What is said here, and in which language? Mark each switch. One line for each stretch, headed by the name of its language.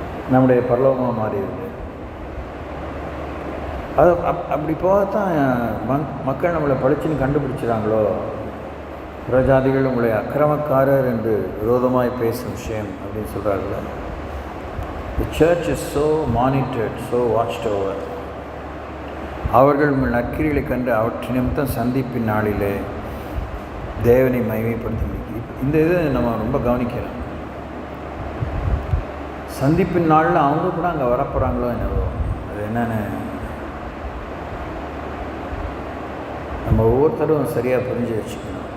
Tamil: நம்முடைய பரலோகமாக மாறிடுது. அது அப்படி போகத்தான் மக்கள் நம்மளை பளிச்சுன்னு கண்டுபிடிச்சிடாங்களோ. புறஜாதிகள் உங்களை அக்கிரமக்காரர் என்று விரோதமாய் பேசும் விஷயம் அப்படின்னு சொல்கிறார்கள.
English: The church is so monitored, so watched over.
Tamil: அவர்கள் உங்கள் நற்கிரிகளை கண்டு அவற்றை நிமித்தம் சந்திப்பின் நாளிலே தேவனை மகிமைப்படுத்த முடியும். இந்த இது நம்ம ரொம்ப கவனிக்கிறோம். சந்திப்பின் நாளில் அவங்க கூட அங்கே வரப்போகிறாங்களோ என்னவோ, அது என்னென்னு நம்ம ஒவ்வொருத்தரும் சரியாக புரிஞ்சு வச்சுக்கணும்.